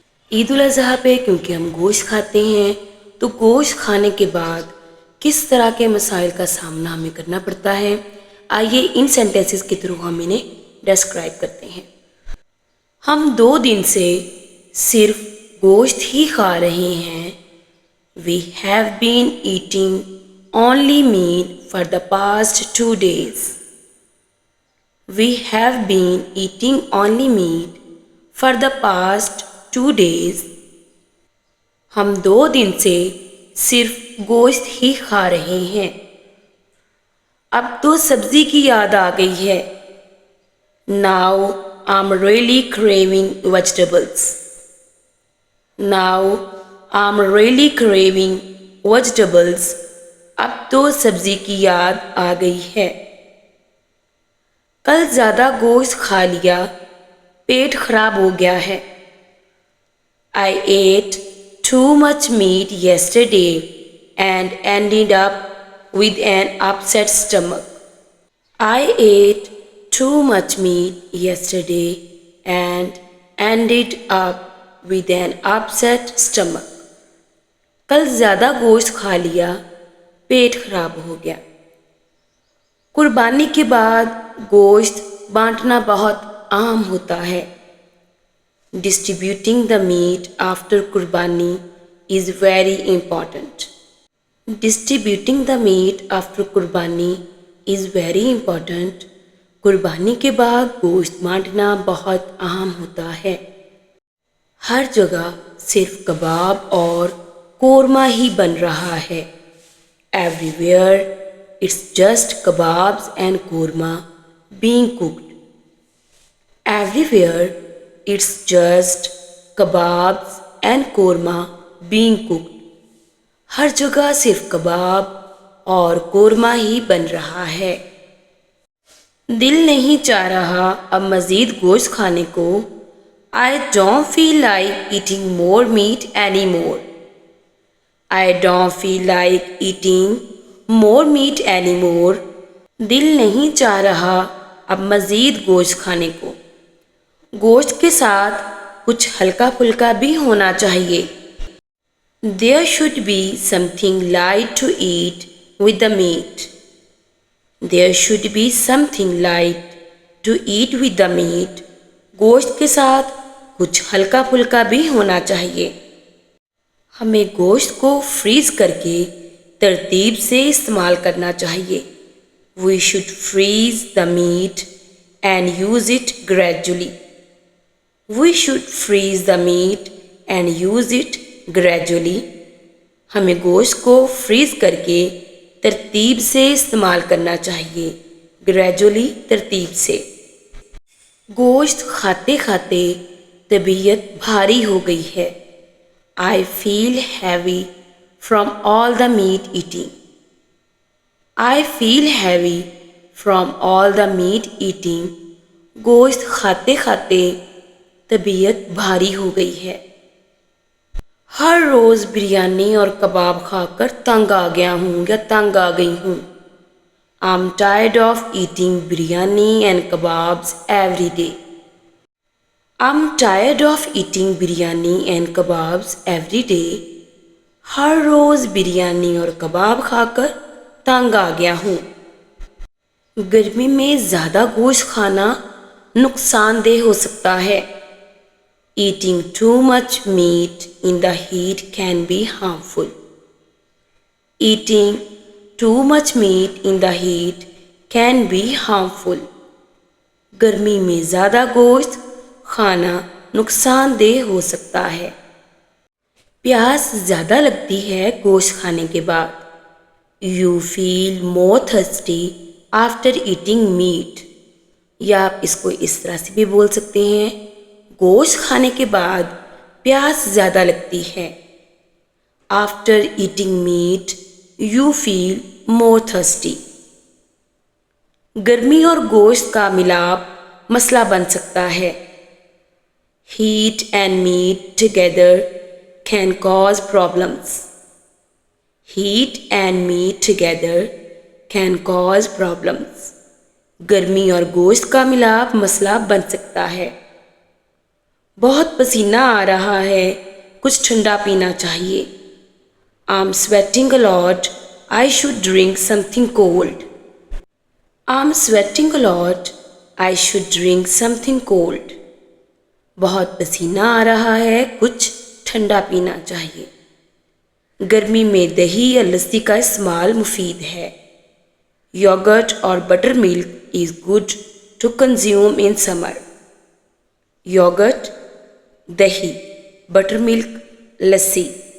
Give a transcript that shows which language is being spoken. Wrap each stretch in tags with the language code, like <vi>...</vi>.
<ur>عید الاضحیٰ پہ کیونکہ ہم گوشت کھاتے ہیں تو گوشت کھانے کے بعد کس طرح کے مسائل کا سامنا ہمیں کرنا پڑتا ہے، آئیے ان سینٹینسز کے تھرو ہم انہیں ڈسکرائب کرتے ہیں۔ ہم 2 دن سے صرف گوشت ہی کھا رہے ہیں۔</ur> <en>We have been eating only meat for the past 2 days. We have been eating only meat for the past 2 days.</en> <ur>ہم 2 دن سے صرف گوشت ہی کھا رہے ہیں۔ اب تو سبزی کی یاد آ گئی ہے۔</ur> <en>Now I'm really craving vegetables. Now I'm really craving vegetables.</en> <ur>اب تو سبزی کی یاد آ گئی ہے۔ کل زیادہ گوشت کھا لیا، پیٹ خراب ہو گیا ہے۔</ur> <en>I ate too much meat yesterday and ended up with an upset stomach. I ate too much meat yesterday and ended up with an upset stomach.</en> <ur>کل زیادہ گوشت کھا لیا، پیٹ خراب ہو گیا۔ قربانی کے بعد گوشت بانٹنا بہت عام ہوتا ہے۔</ur> <en>Distributing the meat after qurbani is very important. Distributing the meat after qurbani is very important.</en> <ur>قربانی کے بعد گوشت بانٹنا بہت عام ہوتا ہے۔ ہر جگہ صرف کباب اور قورمہ ہی بن رہا ہے۔</ur> <en>Everywhere it's just kebabs and korma being cooked. Everywhere it's just kebabs and korma being cooked.</en> <ur>ہر جگہ صرف کباب اور قورمہ ہی بن رہا ہے۔ دل نہیں چاہ رہا اب مزید گوشت کھانے کو۔</ur> <en>I don't feel like eating more meat anymore. I don't feel like eating more meat anymore.</en> <ur>دل نہیں چاہ رہا اب مزید گوشت کھانے کو۔ گوشت کے ساتھ کچھ ہلکا پھلکا بھی ہونا چاہیے۔</ur> <en>There should be something light to eat with the meat. There should be something light to eat with the meat.</en> <ur>گوشت کے ساتھ کچھ ہلکا پھلکا بھی ہونا چاہیے۔ ہمیں گوشت کو فریز کر کے ترتیب سے استعمال کرنا چاہیے۔</ur> <en>We should freeze the meat and use it gradually. We should freeze the meat and use it gradually.</en> <ur>ہمیں گوشت کو فریز کر کے ترتیب سے استعمال کرنا چاہیے۔ Gradually ترتیب سے۔ گوشت کھاتے کھاتے طبیعت بھاری ہو گئی ہے۔</ur> <en>I feel heavy from all the meat eating. I feel heavy from all the meat eating.</en> <ur>گوشت کھاتے کھاتے طبیعت بھاری ہو گئی ہے۔ ہر روز بریانی اور کباب کھا کر تنگ آ گیا ہوں یا تنگ آ گئی ہوں۔</ur> <en>I'm tired of eating biryani and kebabs every day. I'm tired of eating biryani and kebabs every day.</en> <ur>ہر روز بریانی اور کباب کھا کر تنگ آ گیا ہوں۔ گرمی میں زیادہ گوشت کھانا نقصان دہ ہو سکتا ہے۔</ur> <en>Eating too much meat in the heat can be harmful. Eating too much meat in the heat can be harmful.</en> <ur>گرمی میں زیادہ گوشت کھانا نقصان دہ ہو سکتا ہے۔ پیاس زیادہ لگتی ہے گوشت کھانے کے بعد۔</ur> <en>You feel more thirsty after eating meat.</en> <ur>یا آپ اس کو اس طرح سے بھی بول سکتے ہیں، گوشت کھانے کے بعد پیاس زیادہ لگتی ہے۔</ur> <en>After eating meat, you feel more thirsty.</en> <ur>گرمی اور گوشت کا ملاپ مسئلہ بن سکتا ہے۔</ur> <en>Heat and meat together can cause problems. Heat and meat together can cause problems.</en> <ur>گرمی اور گوشت کا ملاپ مسئلہ بن سکتا ہے. بہت پسینہ آ رہا ہے، کچھ ٹھنڈا پینا چاہیے.</ur> <en>I'm sweating a lot. I should drink something cold. I'm sweating a lot. I should drink something cold.</en> <ur>بہت پسینہ آ رہا ہے، کچھ ٹھنڈا پینا چاہیے. گرمی میں دہی یا لسی کا استعمال مفید ہے.</ur> <en>Yogurt اور butter milk is good to consume in summer. Yogurt دہی، butter milk lassi.</en>